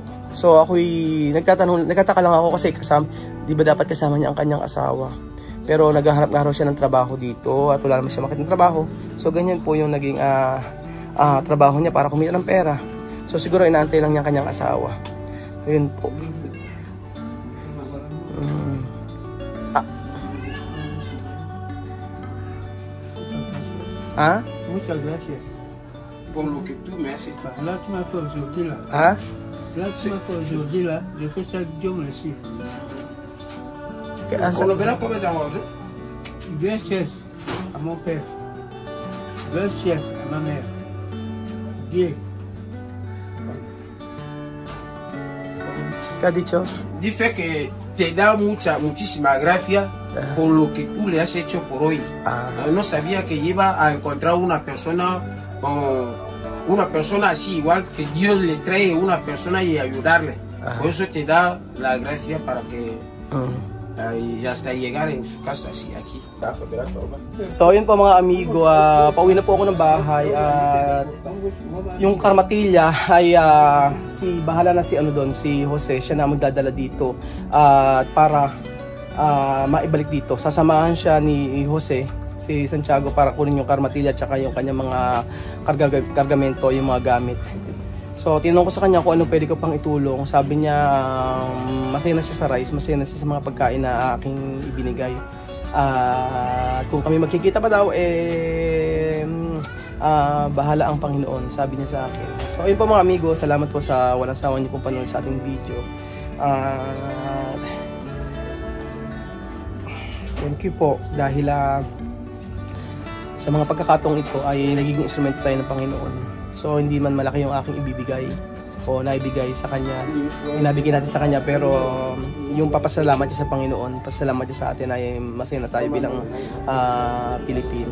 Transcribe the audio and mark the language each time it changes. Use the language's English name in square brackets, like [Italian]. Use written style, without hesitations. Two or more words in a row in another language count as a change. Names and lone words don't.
[Filipino] So ako'y nagtataka lang ako kasi di ba dapat kasama niya ang kanyang asawa? Pero naghahanap nga raw siya ng trabaho dito at wala naman siya makita ng trabaho. So ganyan po yung naging trabaho niya para kumita ng pera. So siguro inaantay lang niya ang kanyang asawa. Ayun po. [Spanish] Muchas gracias. Por lo que tú me haces. [French] Là, tu m'as fait aujourd'hui là. Là, tu m'as fait aujourd'hui là. Je fais ça, Dieu merci. On le verra combien ça va. Gracias à mon père. Gracias à ma mère. Dieu. [Spanish] ¿Qué ha dicho? Dice que te da muchísimas gracias por lo que tú le has hecho por hoy. No sabía que iba a encontrar una persona así, igual que Dios le trae una persona y ayudarle. Por eso te da la gracia para que hasta llegar en su casa así aquí. [Filipino] So yun po mga amigo, pauwi na po ako ng bahay at yung karmatilya ay bahala na si Jose, siya na magdadala dito para maibalik dito. Sasamahan siya ni Jose, si Santiago, para kunin yung karmatilya at saka yung kanyang mga kargamento, yung mga gamit. So tinanong ko sa kanya kung ano pwede ko pang itulong. Sabi niya masaya na siya sa rice, masaya na siya sa mga pagkain na aking ibinigay. Kung kami magkikita pa daw, bahala ang Panginoon, sabi niya sa akin. So ayun po mga amigo, salamat po sa walang sawa niyo pong panonood sa ating video. [English] Thank you [Filipino] po dahil sa mga pagkakataong ito ay nagiging instrumento tayo ng Panginoon. So hindi man malaki yung aking ibibigay o naibigay sa kanya, inabigay natin sa kanya, pero yung papasalamat niya sa Panginoon, pasalamat niya sa atin ay masaya na tayo bilang Pilipino.